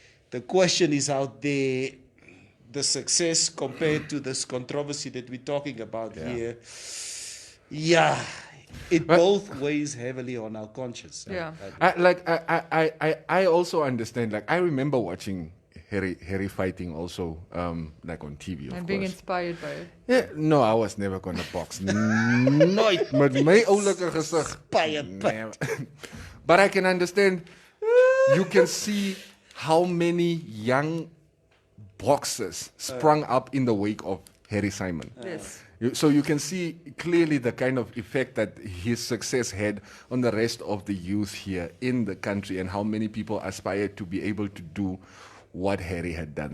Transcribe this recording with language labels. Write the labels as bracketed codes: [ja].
[en] The question is out there, the success compared to this controversy that we're talking about here. Yeah, it both weighs heavily on our conscience. I also understand. Like, I remember watching Harry fighting also, like on TV, and being inspired by it. Yeah, no, I was never gonna box. [af] Nooit met my oulike gesig. [en] But I can understand. You can see how many young boxers sprung up in the wake of Harry Simon. Yes. So you can see clearly the kind of effect that his success had on the rest of the youth here in the country, and how many people aspired to be able to do what Harry had done.